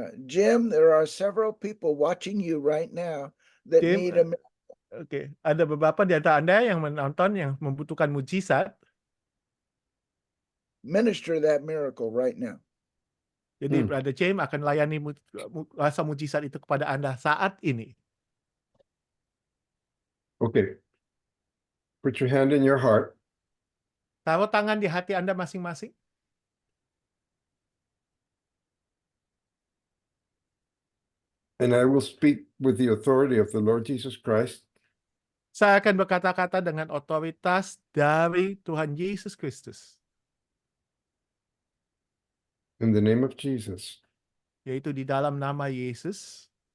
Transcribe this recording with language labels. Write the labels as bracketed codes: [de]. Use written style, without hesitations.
[en] Jim, there are several people watching you right now that Jim, need a oke. [id] Ada beberapa di antara Anda yang menonton yang membutuhkan mujizat. [en] minister that miracle right now. [id] Jadi Brother James akan layani rasa mujizat itu kepada Anda saat ini. [en] Okay. Put your hand in your heart. [id] Taruh tangan di hati Anda masing-masing. [en] And I will speak with the authority of the Lord Jesus Christ. [id] Saya akan berkata-kata dengan otoritas dari Tuhan Yesus Kristus, [en] In the name of Jesus. [id] yaitu di dalam nama Yesus,